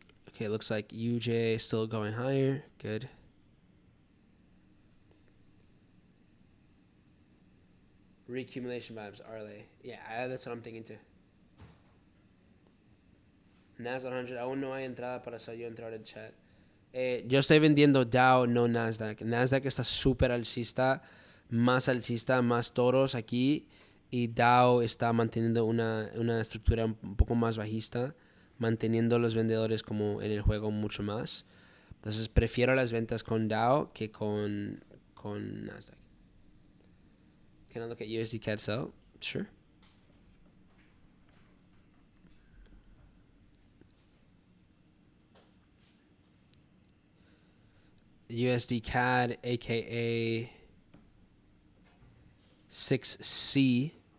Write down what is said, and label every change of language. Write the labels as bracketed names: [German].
[English] Okay, looks like UJ still going higher. Good. Reaccumulation vibes, are they? Yeah, that's what I'm thinking too. [Spanish] NAS 100, aún no hay entrada para yo entrar al chat. Yo estoy vendiendo Dow, no Nasdaq. Nasdaq está súper alcista, más toros aquí. Y Dow está manteniendo una estructura un poco más bajista, manteniendo los vendedores como en el juego mucho más. Entonces prefiero las ventas con Dow que con con Nasdaq. [English] Can I look at USD CAD sell? Sure. USD CAD, aka 6C.